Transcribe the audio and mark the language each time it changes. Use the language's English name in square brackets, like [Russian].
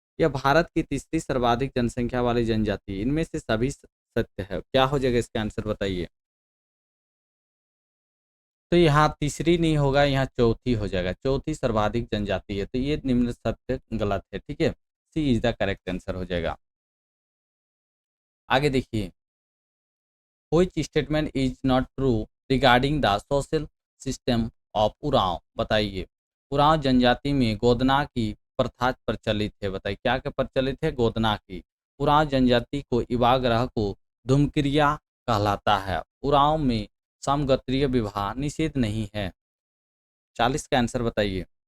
[Hindi] यह भारत की तीसरी सर्वाधिक जनसंख्या वाली जनजाति है। इनमें से सभी सत्य है। क्या हो जाएगा इसका आंसर बताइए? तो यहाँ तीसरी नहीं होगा, यहाँ चौथी हो जाएगा। चौथी सर्वाधिक जनजाति है, तो ये निम्न सत्य गलत है, ठीक है। [English] C is the correct answer [Hindi] हो जाएगा। आगे देखिए, [English] which statement is not true regarding the social system of Oraon? [Hindi] बताइए। उरांव जनजाति में गोदना की प्रथा प्रचलित है। बताइए क्या क्या प्रचलित है? गोदना की। उरांव जनजाति को युवा ग्रह को धूमक्रिया कहलाता है। उरांव में समगोत्रीय विवाह निषेध नहीं है। 40 का आंसर बताइए।